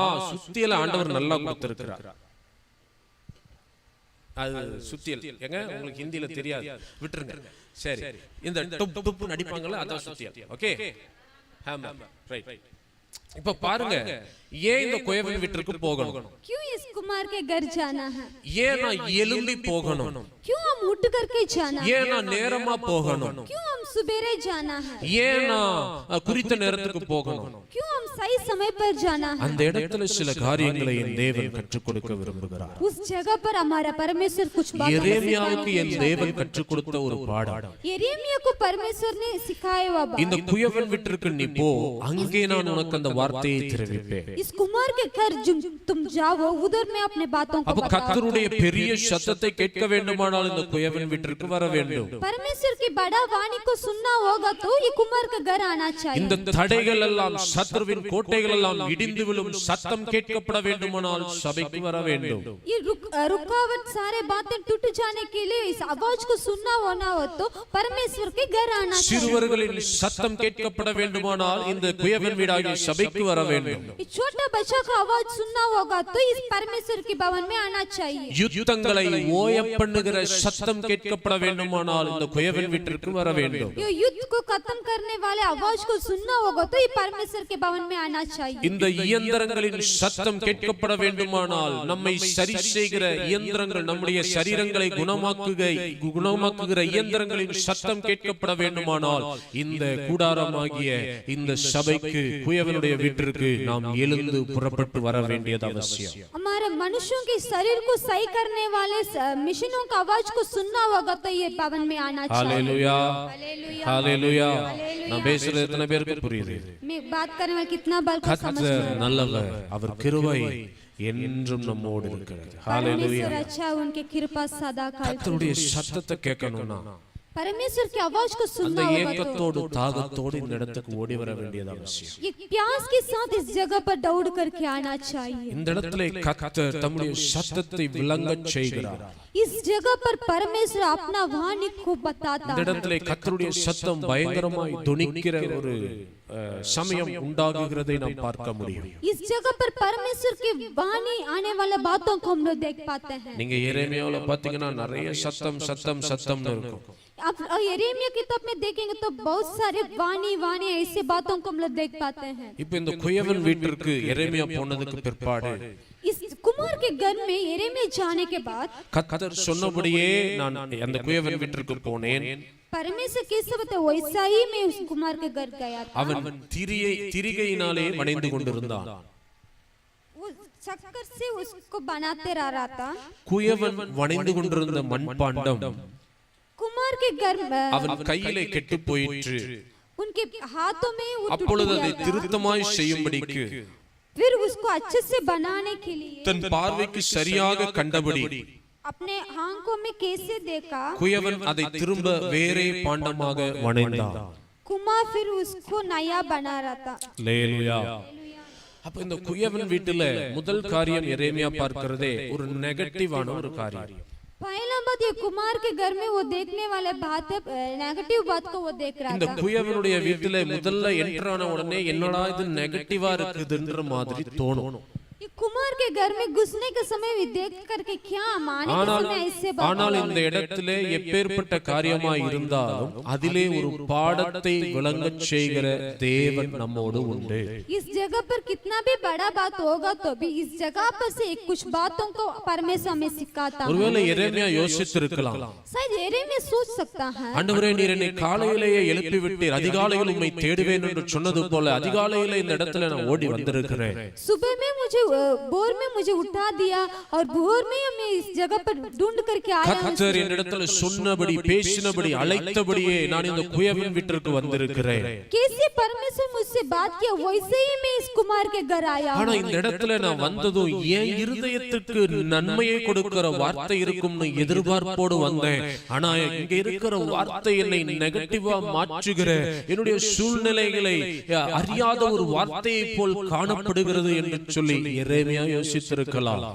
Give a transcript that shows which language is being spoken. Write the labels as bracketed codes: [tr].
[ta] சுத்தியல ஆண்டவர் நல்லா கொடுத்திருக்கிறார். அது சுத்தியல் எங்க உங்களுக்கு ஹிந்தில தெரியாது, விட்டுருங்க. சரி, இந்த டுப் டுப் நடிப்பாங்கல, அதான் சுத்தியல். Okay, hammer, right. இப்ப பாருங்க, ஏன் இந்த குயவன் வீட்டிற்கு போகணும்? [hi] क्यों इस कुमार के घर जाना है? [ta] ஏன் நான் எழும்பி போகணும்? [hi] क्यों हम उठ करके जाना है? [ta] ஏன் நான் நேரமா போகணும்? [hi] क्यों हम सुबेरे जाना है? [ta] ஏன் நான் குறித்த நேரத்துக்கு போகணும்? [hi] क्यों हम सही समय पर जाना है? [ta] அந்த இடத்துல சில காரியங்களை என் தேவன் கற்றுக் கொடுக்க விரும்புகிறார். [hi] उस जगह पर हमारा परमेश्वर कुछ बातें [ta] எரேமியாவுக்கு என் தேவன் கற்றுக் கொடுத்த ஒரு பாடம். [hi] यिर्मयाह को परमेश्वर ने सिखाया हुआ बात. [ta] இந்த குயவன் வீட்டிற்கு நீ போ, அங்கே நான் உனக்கு அந்த வார்த்தையை தெரிவிப்பேன். [hi] इस कुमार के घर तुम जाओ, उधर मैं अपने बातों को [ta] அப்ப கர்த்தருடைய பெரிய சத்தத்தை கேட்க வேண்டுமானால் இந்த குயவன் வீட்டிற்கு வர வேண்டும். [hi] परमेश्वर की बड़ा वाणी को सुनना होगा तो ये कुमार का घर आना चाहिए. [ta] இந்த தடைகள் எல்லாம், சத்ருவின் கோட்டைகள் எல்லாம் இடிந்து விழும் சத்தம் கேட்கப்பட வேண்டுமானால் சபைக்கு வர வேண்டும். [hi] ये रुकावट सारे बातें टूट जाने के लिए इस आवाज को सुनना होना हो तो परमेश्वर के घर आना चाहिए. [ta] சிறுவர்களின் சத்தம் கேட்கப்பட வேண்டுமானால் இந்த குயவன் வீடாகிய சபைக்கு வர வேண்டும். [hi] इस छोटा बच्चा का आवाज सुनना होगा तो इस परमेश्वर के भवन में आना चाहिए. [ta] யுத்தங்களை ஓய பண்ணுகிற சத்தம் கேட்கப்பட வேண்டுமானால் இந்த குயவன் வீட்டிற்கு வர வேண்டும். [hi] ये युद्ध को खत्म करने वाले आवाज को सुनना होगा तो ये परमेश्वर के भवन में आना चाहिए. [ta] இந்த இயந்திரங்களின் சத்தம் கேட்கப்பட வேண்டுமானால் நம்மை சரி செய்கிற இயந்திரங்கள், நம்முடைய சரீரங்களை குணமாக்குகிற இயந்திரங்களின் சத்தம் கேட்கப்பட வேண்டுமானால் இந்த கூடாரமாகிய இந்த சபைக்கு, குயவனுடைய வீட்டிற்கு நாம் எழுந்து புறப்பட்டு வர வேண்டியது அவசியம். [hi] हमारे मनुष्यों के शरीर को सही करने वाले मिशनों का आवाज को सुनना होगा तो ये भवन में आना चाहिए. [ta] Hallelujah, hallelujah. நான் பேசுறது எத்தனை பேருக்கு புரியுது? [hi] मैं बात करने वाले कितना बार को समझ [ta] கர்த்தர் நல்லவர், அவர் கிருபை என்றும் நம்மோடு இருக்கிறது. ஹalleluya. [hi] परमेश्वर अच्छा, उनके कृपा सदा काल. [ta] கர்த்தருடைய சத்தத்தை கேட்கணும்னா [hi] परमेश्वर की आवाज को [ta] அந்த [hi] सुनना होगा [ta] ஏக்கத்தோடு தாகத்தோடு இந்த இடத்துக்கு ஓடி வர வேண்டியது அவசியம். [hi] ये प्यास के साथ इस जगह पर दौड़ करके आना चाहिए. [ta] இந்த இடத்திலே கர்த்தர் தம்முடைய சத்தத்தை விளங்கச் செய்கிறார். [hi] इस जगह पर परमेश्वर अपना वाणी को बताता [ta] இந்த [hi] है. [ta] இடத்திலே கர்த்தருடைய சத்தம் பயங்கரமாய் தொனிக்கிற ஒரு சமயம் உண்டாகுகிறதை நாம் பார்க்க முடியும். [hi] इस जगह पर परमेश्वर की वाणी आने वाले बातों को हम लोग देख पाते हैं. [ta] நீங்க எரேமியாவுல பாத்தீங்கன்னா நிறைய சத்தம் சத்தம் சத்தம்னு இருக்கும். [hi] आप यिर्मयाह किताब में देखेंगे तो बहुत सारे वाणी वाणी ऐसे बातों को हम लोग देख पाते हैं. [ta] இப்போ இந்த குயவன் வீட்டிற்கு எரேமியா போனதுக்கு பிற்பாடு [hi] इस कुमार के घर में यिर्मयाह जाने के बाद [ta] கர்த்தர் சொன்னபடியே நான் அந்த குயவன் வீட்டிற்கு போனேன். [hi] परमेश्वर कैसे बताए वैसा ही मैं उस कुमार के घर गया था. [ta] அவன் திரிகையினாலே வணைந்து கொண்டிருந்தான். [hi] उस शक्कर से उसको बनाते रहा था। [ta] குயவன் வணைந்து கொண்டிருந்த மண்பாண்டம் [hi] कुमार के घर [ta] அவன் கையிலே கெட்டு போயிற்று. [hi] उनके हाथों में वो टूट [ta] அப்பொழுது அதை [hi] गया था। [ta] திருத்தமாய் செய்யும்படிக்கு [hi] फिर उसको अच्छे से बनाने के लिए [ta] தன் பார்வைக்கு சரியாக கண்டபடி [hi] अपने आंखों में कैसे देखा, [ta] குயவன் அதை திரும்ப வேறே பாண்டமாக வணைந்தான். [hi] कुमार फिर उसको नया बना रहा था। [ta] அல்லேலூயா. அப்ப இந்த குயவன் வீட்டுல முதல் காரியம் எரேமியா பார்க்கிறதே ஒரு நெகட்டிவான ஒரு காரியம். [hi] पहला बात ये कुमार के घर में वो देखने वाले बात है, नेगेटिव बात को वो देख रहा [ta] இந்த [hi] था। [ta] குயவனுடைய வீட்டுல முதல்ல என்டர் ஆன உடனே என்னடா இது நெகட்டிவா இருக்குதுன்ற மாதிரி தோணும். [hi] ये कुमार के घर में घुसने के समय भी देख करके क्या माने के समय ऐसे बात। [ta] ஆனால் இந்த இடத்திலே எப்பேற்பட்ட காரியமாய் இருந்தாலும் அதிலே ஒரு பாடத்தை விளங்கச் செய்கிற தேவன் நம்மோடு உண்டு. [hi] इस जगह पर कितना भी बड़ा बात होगा तो भी इस जगह पर से कुछ बातों को परमेश्वर हमें सिखाता है। [ta] ஒருவேளை எரேமியா யோசித்திருக்கலாம், [hi] शायद एरेमिया सोच सकता है, [ta] ஆண்டவரே நீர் என்னை காலையிலேயே எழுப்பி விட்டீர், அதிகாலையில் உம்மை தேடுவேன் என்று சொன்னது போல அதிகாலையிலே இந்த இடத்துல நான் ஓடி வந்திருக்கிறேன். [hi] सुबह में मुझे भोर में मुझे उठा दिया और भोर में मैं इस जगह पर ढूंढ करके आया हूं। [ta] கர்த்தர் என்னிடத்தில் சொன்னபடி பேசினபடி அழைத்தபடியே நான் இந்த குயவன் வீட்டிற்கு வந்திருக்கிறேன். [hi] कैसे परमेश्वर मुझसे बात किया वैसे ही मैं इस कुमार के घर आया [ta] ஆனா [hi] हूं। [ta] இந்த இடத்துல நான் வந்ததும் என் இருதயத்துக்கு நன்மையை கொடுக்கிற வார்த்தை இருக்கும்னு எதிர்பார்ப்போடு வந்தேன். ஆனா இங்க இருக்கிற வார்த்தை என்னை நெகட்டிவா மாற்றுகிற என்னுடைய சூழ்நிலைகளை அறியாத ஒரு வார்த்தையை போல் காணப்படுகிறது என்று சொல்லி எரேமியா யோசித்திருக்கலாம்.